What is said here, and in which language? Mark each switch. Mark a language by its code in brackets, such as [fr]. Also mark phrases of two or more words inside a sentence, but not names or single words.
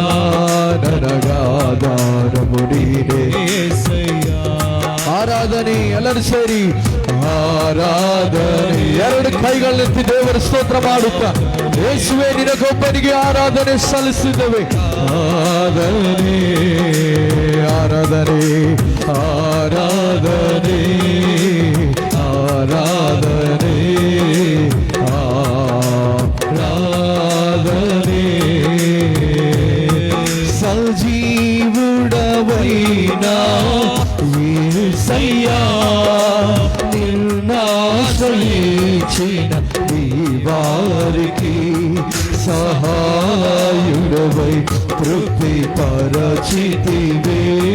[kn] ನನಗಾಧಾರವು ನೀನೇ ಆರಾಧನೆ ಎಲ್ಲರೂ ಸೇರಿ ಆರಾಧನೆ ಎರಡು ಕೈಗಳನ್ನೆತ್ತಿ ದೇವರ ಸ್ತೋತ್ರ ಮಾಡುತ್ತಾ ಯೇಸುವೇ ನಿನಗೊಬ್ಬನಿಗೆ ಆರಾಧನೆ ಸಲ್ಲಿಸಿದ್ದೇವೆ ಆರಾಧನೆ ಆರಾಧನೆ ಆರಾಧನೆ ಆರಾಧನೆ ಆರಾಧನೆ [te] సజీవుడవైనా యేసయ్యా నిన్నాశ్రయించిన ఈ వారికి సహాయుడవై తృప్తి పరచితివే